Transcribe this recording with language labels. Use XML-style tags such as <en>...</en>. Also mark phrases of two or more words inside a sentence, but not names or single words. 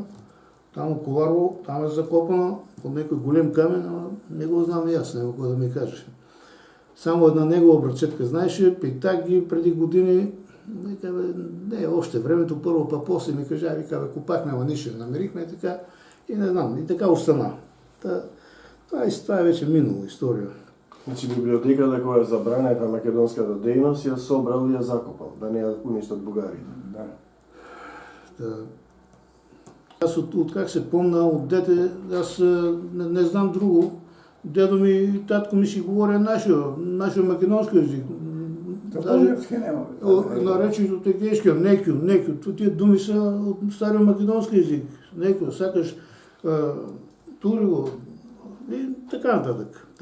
<bg>Там около Коларово, там е закопано под някой голем камен, но не го знам и аз, няма какво да ми каже. Само една негова братчетка знаеше, питах ги преди години, вика, не, още времето, първо, па после ми кажа, вика, копахме, ама нищо не намерихме, и така, и не знам, и така остана. Това е вече минало история.</bg> <mk>Значи библиотеката која е забранета македонската дејност ја собрал и ја закопал, да не ја уништат бугарите.</mk> <bg>Да. Аз от как се помня, от дете, аз не знам друго. Дедо ми и татко ми си говоря нашия македонски език. Български няма. Наречено тегешки, некю. Тия думи са от стария македонски език. Некю, сякаш туриго и така нататък.</bg>